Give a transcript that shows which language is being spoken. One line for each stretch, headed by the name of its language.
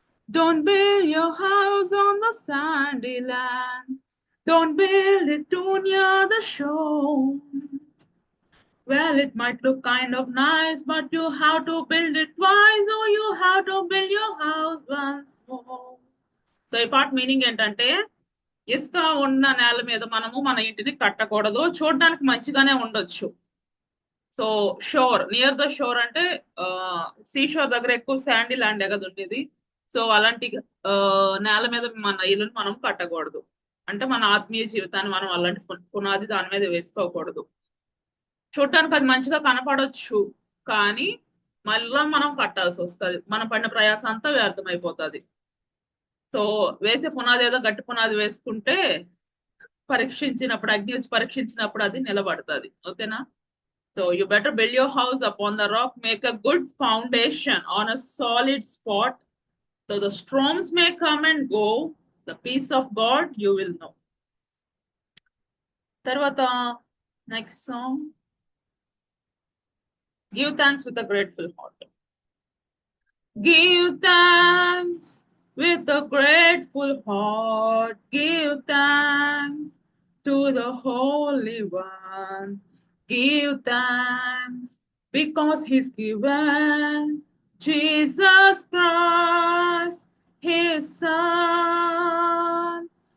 English: Don't build your house on the sandy land. Don't build it too near the shore. Well, it might look kind of nice, but you have to build it twice, or you have to build your house once more.
Telugu: So ఈ part meaning ఏంటంటే, ఇసుక ఉన్న నేల మీద మనము మన ఇంటిని కట్టకూడదు. చూడడానికి మంచిగానే ఉండొచ్చు. So sure,
English: near the shore
Telugu: అంటే సీ షోర్ దగ్గర ఎక్కువ శాండీ ల్యాండ్ కదా ఉండేది. సో అలాంటి నేల మీద మన ఇల్లుని మనం కట్టకూడదు. అంటే మన ఆత్మీయ జీవితాన్ని మనం అలాంటి పునాది దాని మీద వేసుకోకూడదు. చూడటానికి అది మంచిగా కనపడొచ్చు, కానీ మళ్ళా మనం కట్టాల్సి వస్తుంది. మనం పడిన ప్రయాసం అంతా వ్యర్థమైపోతుంది. సో వేసే పునాది ఏదో గట్టి పునాది వేసుకుంటే పరీక్షించినప్పుడు, అగ్ని వచ్చి పరీక్షించినప్పుడు అది నిలబడుతుంది. ఓకేనా?
English: So you better build your house upon the rock, make a good foundation on a solid spot. So the storms may come and go, the peace of God you will know.
Telugu: తర్వాత
English: Next song, give thanks with a grateful heart. Give thanks with a grateful heart. Give thanks to the Holy One. Give thanks because He's given Jesus Christ, His Son.